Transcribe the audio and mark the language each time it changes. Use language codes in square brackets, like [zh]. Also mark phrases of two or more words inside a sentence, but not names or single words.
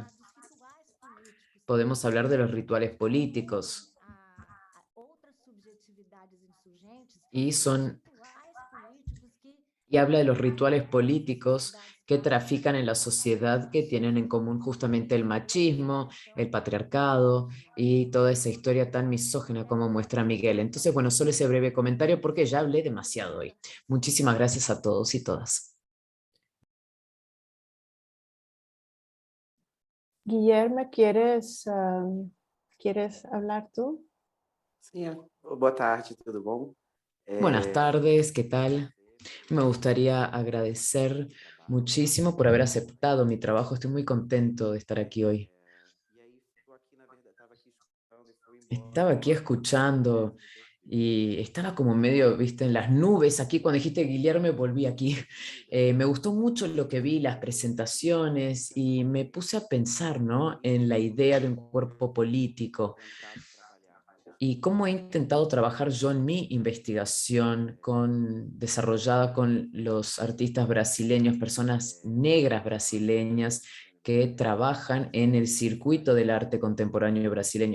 [es] Podemos hablar de los rituales políticos y habla de los rituales políticos que trafican en la sociedad, que tienen en común justamente el machismo, el patriarcado y toda esa historia tan misógina como muestra Miguel. Entonces, bueno, solo ese breve comentario porque ya hablé demasiado hoy. Muchísimas gracias a todos y todas. Guillermo, ¿quieres hablar tú? [pt] Sim, boa tarde, tudo bom? [es] Buenas tardes, ¿qué tal? Me gustaría agradecer muchísimo por haber aceptado mi trabajo. Estoy muy contento de estar aquí hoy. [pt] E aí, estou aqui, na verdade, estava aqui escutando e foi [es] Estaba [pt] embora. [es] aquí escuchando y estaba como medio, viste, en las nubes. Aquí cuando dijiste Guillermo, volví aquí. Me gustó mucho lo que vi, las presentaciones, y me puse a pensar, ¿no? En la idea de un cuerpo político y cómo he intentado trabajar yo en mi investigación desarrollada con los artistas brasileños, personas negras brasileñas que trabajan en el circuito del arte contemporáneo brasileño.